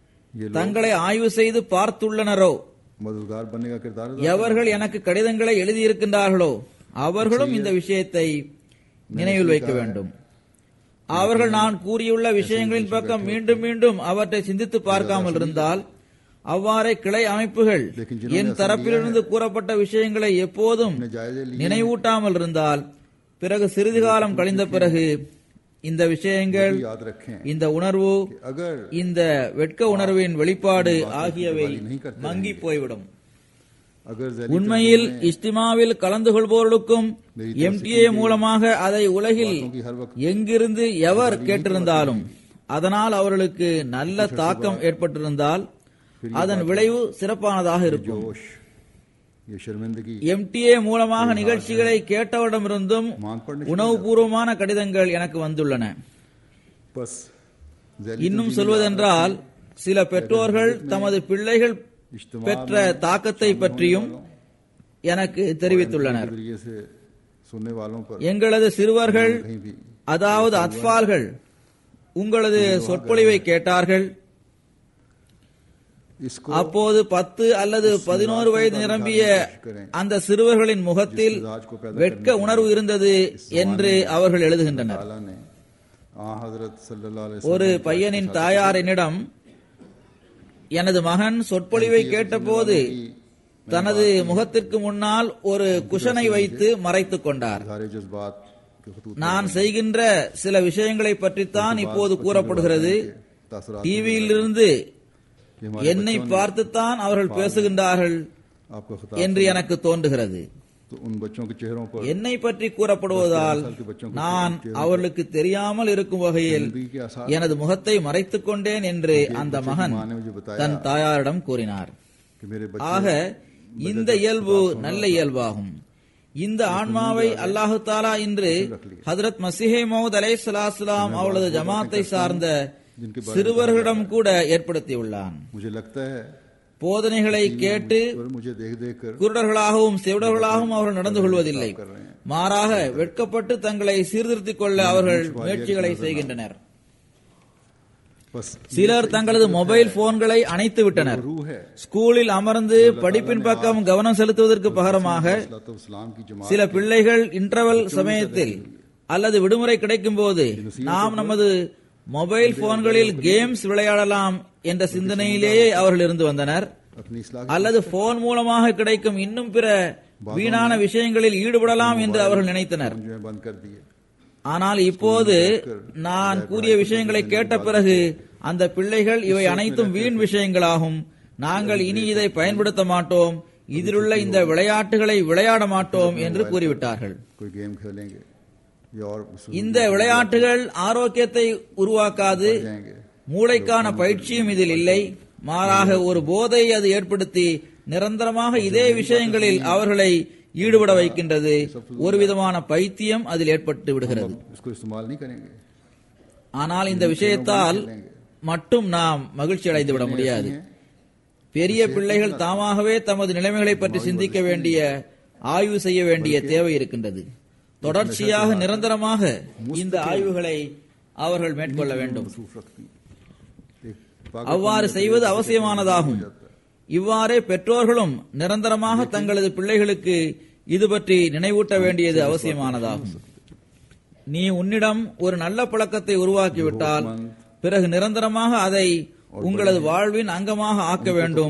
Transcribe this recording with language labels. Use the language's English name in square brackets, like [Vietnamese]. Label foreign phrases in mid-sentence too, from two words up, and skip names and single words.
[Tamil] தங்களை ஆய்வு செய்து பார்த்துள்ளனரோ, [Urdu] مددگار بننے کا کردار ادا [Tamil] எவர்கள் எனக்கு கடிதங்களை எழுதியிருக்கின்றார்களோ அவர்களும் இந்த விஷயத்தை நினைவில் வைக்க வேண்டும். அவர்கள் நான் கூறியுள்ள விஷயங்களின் பக்கம் மீண்டும் மீண்டும் அவற்றை சிந்தித்து பார்க்காமல் இருந்தால், அவ்வாறே கிளை அமைப்புகள் என் தரப்பிலிருந்து கூறப்பட்ட விஷயங்களை எப்போதும் நினைவூட்டாமல் இருந்தால், பிறகு சிறிது காலம் கழிந்த பிறகு இந்த விஷயங்கள், [Urdu] یاد رکھیں [Tamil] இந்த உணர்வு, [Urdu] अगर [Tamil] இந்த வெட்க உணர்வின் வெளிப்பாடு ஆகியவை மங்கி போய்விடும். [Urdu] अगर [Tamil] உண்மையில் இஸ்திமாவில் கலந்து கொள்பவர்களுக்கும் எம்டிஏ மூலமாக அதை உலகில் எங்கிருந்து எவர் கேட்டிருந்தாலும் அதனால் அவர்களுக்கு நல்ல தாக்கம் ஏற்பட்டிருந்தால் அதன் விளைவு சிறப்பானதாக இருக்கும். [Urdu] جوش یہ شرمندگی [Tamil] எம்டிஏ மூலமாக நிகழ்ச்சிகளை கேட்டவரிடமிருந்தும் உணவுபூர்வமான கடிதங்கள் எனக்கு வந்துள்ளன. [Urdu] बस [Tamil] இன்னும் சொல்வதென்றால், சில பெற்றோர்கள் தமது பிள்ளைகள் பெற்ற தாக்கத்தை பற்றியும் எனக்கு தெரிவித்துள்ளனர். [Urdu] نظریے سے سننے والوں پر [Tamil] எங்களது சிறுவர்கள், [Urdu] کہیں بھی [Tamil] அதாவது அத்ஃபால்கள், உங்களது சொற்பொழிவை கேட்டார்கள். [Urdu] इसको [Tamil] அப்போது 10 அல்லது 11 வயது நிரம்பிய அந்த சிறுவர்களின் முகத்தில் வெட்க உணர்வு இருந்தது என்று அவர்கள் எழுதுகின்றனர். [Urdu] تعالیٰ نے حضرت [Arabic] صلی اللہ علیہ [Tamil] ஒரு பையனின் தாயார் என்னிடம், எனது மகன் சொற்பொழிவை கேட்டபோது தனது முகத்திற்கு முன்னால் ஒரு குஷனை வைத்து மறைத்துக் கொண்டார். [Urdu] سارے جذبات کے خطوط [Tamil] நான் செய்கின்ற சில விஷயங்களை பற்றித்தான் இப்போது கூறப்படுகிறது. [Urdu] तासरात [Tamil] டிவியிலிருந்து [Urdu] یہ ہمارے [Tamil] என்னை பார்த்துத்தான் அவர்கள் பேசுகின்றார்கள் [Urdu] آپ کا خطاب [Tamil] என்று எனக்கு தோன்றுகிறது. [Urdu] تو ان بچوں کے چہروں پر [Tamil] என்னை பற்றி கூறப்படுவதால் நான் அவர்களுக்கு தெரியாமல் இருக்கும் வகையில் [Urdu] زندگی کے آثار [Tamil] எனது முகத்தை மறைத்துக் கொண்டேன் என்று அந்த மகன் [Urdu] ماں نے مجھے بتایا [Tamil] தன் தாயாரிடம் கூறினார். [Urdu] کہ میرے [Tamil] ஆக இந்த இயல்பு நல்ல இயல்பாகும். இந்த ஆன்மாவை அல்லாஹு தாலா இன்று ஹதரத் மசீஹே மௌத் அலைஹிஸ்ஸலாம் அவளது ஜமாத்தை சார்ந்த சிறுவர்களிடம் கூட ஏற்படுத்தியுள்ளான். [Urdu] مجھے لگتا ہے [Tamil] போதனைகளை கேட்டு [Urdu] اور مجھے دیکھ دیکھ کر [Tamil] குருடர்களாகவும் செவிடர்களாகவும் அவர்கள் நடந்து கொள்வதில்லை. மாறாக வெட்கப்பட்டு தங்களை சீர்திருத்திக் கொள்ள அவர்கள் முயற்சிகளை செய்கின்றனர். [Urdu] बस [Tamil] சிலர் தங்களது மொபைல் போன்களை அணைத்து விட்டனர். [Urdu] روح ہے [Tamil] ஸ்கூலில் அமர்ந்து படிப்பின் பக்கம் கவனம் செலுத்துவதற்கு பகரமாக [Urdu] اسلام کی جماعت [Tamil] சில பிள்ளைகள் இன்டர்வல் சமயத்தில் அல்லது விடுமுறை கிடைக்கும் போது நாம் நமது மொபைல் போன்களில் கேம்ஸ் விளையாடலாம் என்ற சிந்தனையிலேயே அவர்கள் இருந்து வந்தனர். [Urdu] اپنی اصلاح [Tamil] அல்லது போன் மூலமாக கிடைக்கும் இன்னும் பிற வீணான விஷயங்களில் ஈடுபடலாம் என்று அவர்கள் நினைத்தனர். [Urdu] جو ہے بند کر دیے. [Tamil] ஆனால் இப்போது நான் கூறிய விஷயங்களை கேட்ட பிறகு அந்த பிள்ளைகள் இவை அனைத்தும் வீண் விஷயங்களாகும், நாங்கள் இனி இதை பயன்படுத்த மாட்டோம், இதிலுள்ள இந்த விளையாட்டுகளை விளையாட மாட்டோம் என்று கூறிவிட்டார்கள். [Urdu] کوئی گیم کھیلیں گے یا اور [Tamil] இந்த விளையாட்டுகள் ஆரோக்கியத்தை உருவாக்காது, [Urdu] जाएंगे. [Tamil] மூளைக்கான பயிற்சியும் இதில் இல்லை. மாறாக ஒரு போதையை அது ஏற்படுத்தி நிரந்தரமாக இதே விஷயங்களில் அவர்களை ஈடுபட வைக்கின்றது. ஒரு விதமான பைத்தியம் அதில் ஏற்பட்டு விடுகிறது. [Urdu] اس کو استعمال نہیں کریں گے. [Tamil] ஆனால் இந்த விஷயத்தால் மட்டும் நாம் மகிழ்ச்சி அடைந்து விட முடியாது. பெரிய பிள்ளைகள் தாமாகவே தமது நிலைமைகளை பற்றி சிந்திக்க வேண்டிய, ஆய்வு செய்ய வேண்டிய தேவை இருக்கின்றது. தொடர்ச்சியாக நிரந்தரமாக இந்த ஆய்வுகளை அவர்கள் மேற்கொள்ள வேண்டும். [Urdu] مصروف رکھتی [Tamil] அவ்வாறு செய்வது அவசியமானதாகும். இவ்வாறே பெற்றோர்களும் நிரந்தரமாக தங்களது பிள்ளைகளுக்கு இது பற்றி நினைவூட்ட வேண்டியது அவசியமானதாகும். நீ உன்னிடம் ஒரு நல்ல பழக்கத்தை உருவாக்கிவிட்டால் பிறகு நிரந்தரமாக அதை உங்களது வாழ்வின் அங்கமாக ஆக்க வேண்டும்.